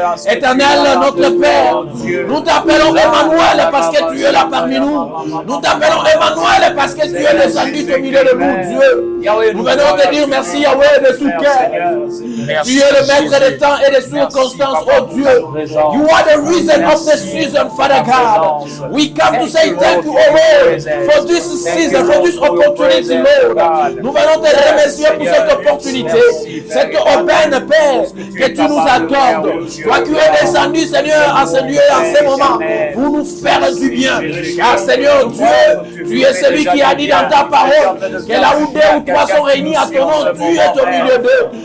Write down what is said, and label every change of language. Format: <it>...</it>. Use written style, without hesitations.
<fr>Éternel, notre Père, nous t'appelons Emmanuel parce que tu es là parmi nous. Nous t'appelons Emmanuel parce que tu es descendu au milieu de nous, Dieu. Nous venons te dire merci, Yahweh, de tout cœur. Tu es le maître des temps et des circonstances, oh Dieu.</fr> <en>You are the reason of the season, Father God. We come to say thank you, oh Lord, for this season, for this opportunity, Lord.</en> <fr>Nous venons te remercier pour cette opportunité, cette aubaine, Père, que tu nous accordes. Toi qui es descendu, Seigneur, en ce lieu, en ce moment, pour nous faire du bien. Car, Seigneur Dieu, tu es celui qui a dit dans ta parole que là où deux ou trois sont réunis à ton nom, tu es au milieu d'eux.</fr>